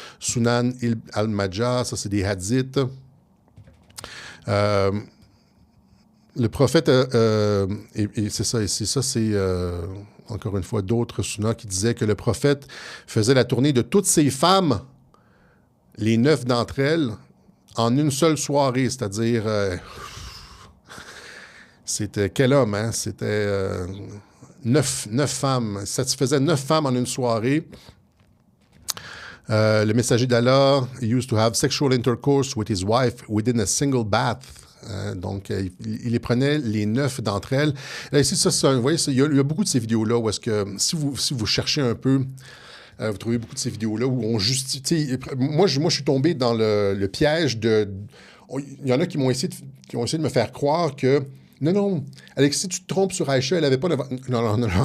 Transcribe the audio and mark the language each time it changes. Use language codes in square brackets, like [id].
[fr] Sunan al-Majah, ça, c'est des hadiths. Le prophète, et c'est ça, c'est encore une fois d'autres sunnas qui disaient que le prophète faisait la tournée de toutes ses femmes, les 9 d'entre elles, en une seule soirée, c'est-à-dire, c'était quel homme, hein? C'était 9 femmes, satisfaisait 9 femmes en une soirée. Le messager d'Allah [en] used to have sexual intercourse with his wife within a single bath. [fr] Donc, il les prenait, les 9 d'entre elles. Là, ici, vous voyez, il y a beaucoup de ces vidéos-là où est-ce que, si vous cherchez un peu, vous trouvez beaucoup de ces vidéos-là où on justifie... Moi, je suis tombé dans le piège de... Il y en a qui ont essayé de me faire croire que non, Alexis, tu te trompes sur Aïcha, elle n'avait pas... Non.